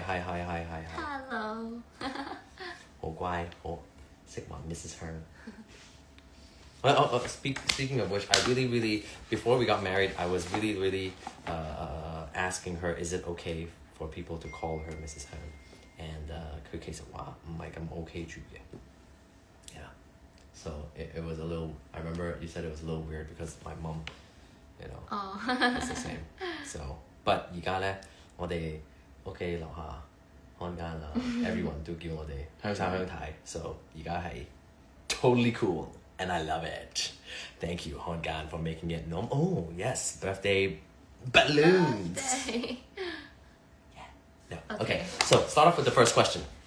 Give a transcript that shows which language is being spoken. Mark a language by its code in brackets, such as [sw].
[en] Hello. [yue] 好乖，好識話 Mrs. Hearn. [en] Speaking of which, I really, before we got married, I was really asking her, is it okay for people to call her Mrs. Hearn? And [yue] 佢其實話唔係咁 OK 住嘅。 [en] Yeah. So it was a little, I remember you said it was a little weird because my mom, is the same. So, but [yue] 而家咧，我哋屋企樓下看間啦， [en] everyone [yue] 都叫我哋鄉生鄉太。 [en] So [yue] 而家係 [en] totally cool. And I love it. Thank you, Han Gan, for making it normal. Oh, yes, birthday balloons. Yeah. No. Okay. So start off with the first question.